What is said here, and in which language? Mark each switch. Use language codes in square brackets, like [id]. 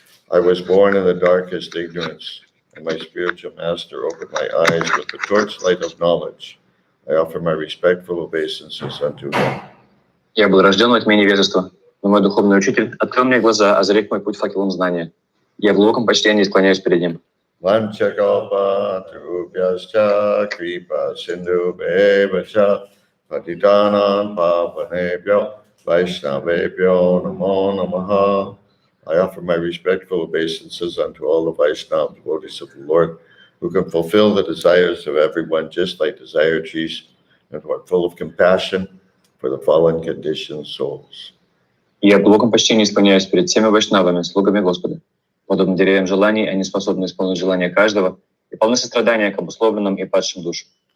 [en] I was born in the darkest ignorance, and my spiritual master opened my eyes with the torchlight of knowledge. I offer my respectful obeisances unto him. [ru] Я был рожден во тьме невежества, но мой духовный учитель открыл мне глаза, озарив мой путь факелом знания. Я в глубоком почтении склоняюсь перед ним. [sa] Vanchakalpa Trubhyascha Kripa Sindhu Bevacha Patitanam Pavanebhyo Vaishnavebhyo Namo Namaha. [en] I offer my respectful obeisances unto all the Vaishnava devotees of the Lord, who can fulfill the desires of everyone just like desire trees, and who are full of compassion for the fallen conditioned souls. [ru] Я в глубоком почтении склоняюсь перед всеми вайшнавами, слугами Господа. Подобно деревьям желаний, они способны исполнить желания каждого и полны сострадания к обусловленным и падшим душам.